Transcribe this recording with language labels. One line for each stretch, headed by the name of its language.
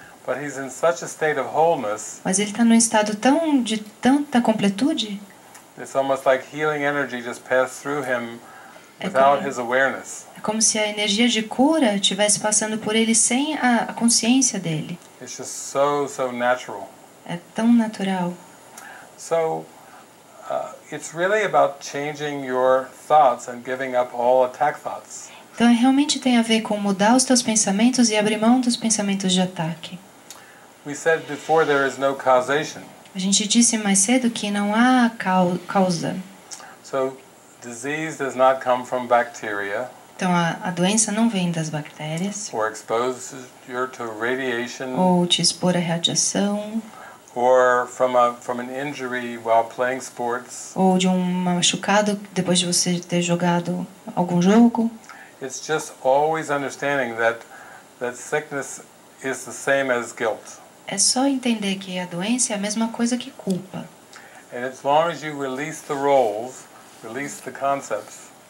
English: But he's in such a state of wholeness.
Portuguese: Mas ele está num estado de tanta completude.
English: It's almost like healing energy just passed through him without his awareness.
Portuguese: É como se a energia de cura estivesse passando por ele sem a consciência dele.
English: It's just so natural.
Portuguese: É tão natural.
English: So it's really about changing your thoughts and giving up all attack thoughts.
Portuguese: Então realmente tem a ver com mudar os teus pensamentos e abrir mão dos pensamentos de ataque.
English: We said before there is no causation.
Portuguese: A gente disse mais cedo que não há causa.
English: So disease does not come from bacteria.
Portuguese: Então a doença não vem das bactérias.
English: Or expose you to radiation.
Portuguese: Ou te expor à radiação.
English: Or from an injury while playing sports.
Portuguese: Ou de um machucado depois de você ter jogado algum jogo.
English: It's just always understanding that sickness is the same as guilt.
Portuguese: É só entender que a doença é a mesma coisa que culpa.
English: And as long as you release the roles, release the concepts.